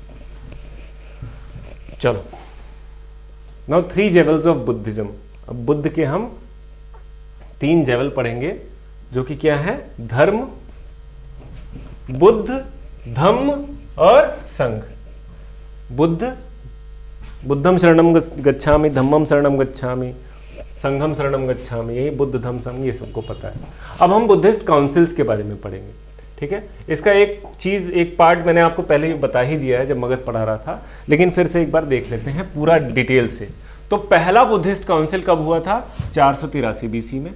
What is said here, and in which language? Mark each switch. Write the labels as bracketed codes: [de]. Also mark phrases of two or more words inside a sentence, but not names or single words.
[en] चलो, now 3 levels of Buddhism. [hi] अब बुद्ध के हम 3 लेवल पढ़ेंगे, जो कि क्या है, धर्म, बुद्ध, धम्म और संघ। [pi] बुद्धम शरणम गच्छामि, धम्मम शरणम गच्छामि, संघम शरणम गच्छामि, [hi] यही बुद्ध धम्म संघ, ये सबको पता है। अब हम [en] Buddhist councils [hi] के बारे में पढ़ेंगे, ठीक है। इसका एक पार्ट मैंने आपको पहले ही बता ही दिया है जब मगध पढ़ा रहा था, लेकिन फिर से एक बार देख लेते हैं पूरा डिटेल से। तो पहला [en] Buddhist council [hi] कब हुआ था, 483 BC में।